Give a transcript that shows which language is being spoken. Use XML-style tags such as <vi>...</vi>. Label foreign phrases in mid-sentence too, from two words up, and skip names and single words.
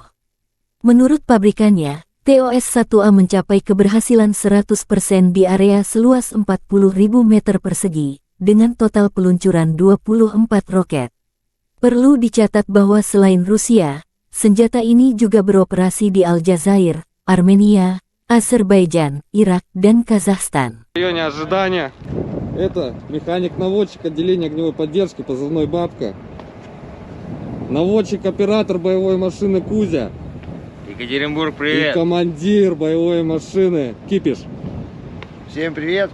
<id>Menurut pabrikannya, TOS-1A mencapai keberhasilan 100% di area seluas 40.000 meter persegi, dengan total peluncuran 24 roket. Perlu dicatat bahwa selain Rusia, senjata ini juga beroperasi di Aljazair, Armenia, Azerbaijan, Irak, dan Kazakhstan.</id> <ru>В районе ожидания. Это механик-наводчик отделения огневой поддержки, позывной «Бабка». Наводчик-оператор боевой машины «Кузя». Екатеринбург, И привет! командир боевой машины «Кипиш». Всем привет!</ru>